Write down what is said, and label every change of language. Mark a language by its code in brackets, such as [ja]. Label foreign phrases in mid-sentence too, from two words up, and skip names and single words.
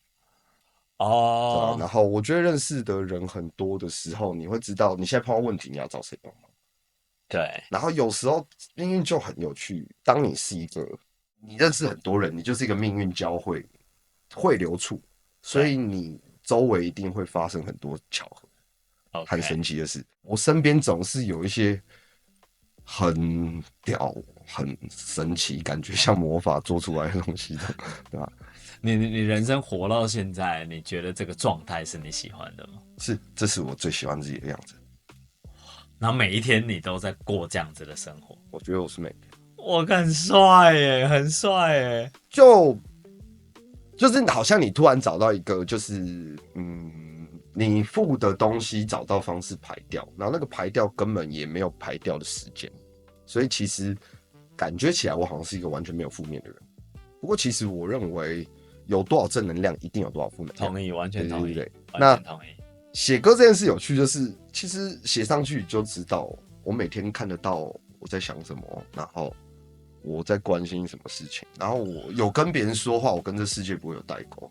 [zh] 然後我覺得認識的人很多的時候，你會知道你現在碰到問題，你要找誰幫忙。對，然後有时候命運就很有趣。當你是一個你認識很多人，你就是一個命運交匯匯流處，所以你周圍一定會發生很多巧合，很神奇的事。我身邊總是有一些很屌、很神奇，感覺像魔法做出来的東西的，对吧？你人生活到現在，你覺得這個狀態是你喜歡的嗎？是，這是我最喜歡自己的樣子。然後每一天你都在過這樣子的生活，我覺得我是每天，我很帥耶，很帥耶，就是好像你突然找到一個，就是你負的東西找到方式排掉，然後那個排掉根本也沒有排掉的時間，所以其實感覺起來我好像是一個完全沒有負面的人。不過其實我認為有多少正能量，一定有多少負能量。同意，完全同意，對。那同意。寫歌這件事有趣，就是其實寫上去就知道，我每天看得到我在想什麼，然後我在關心什麼事情，然後我有跟別人說話，我跟這世界不會有代溝。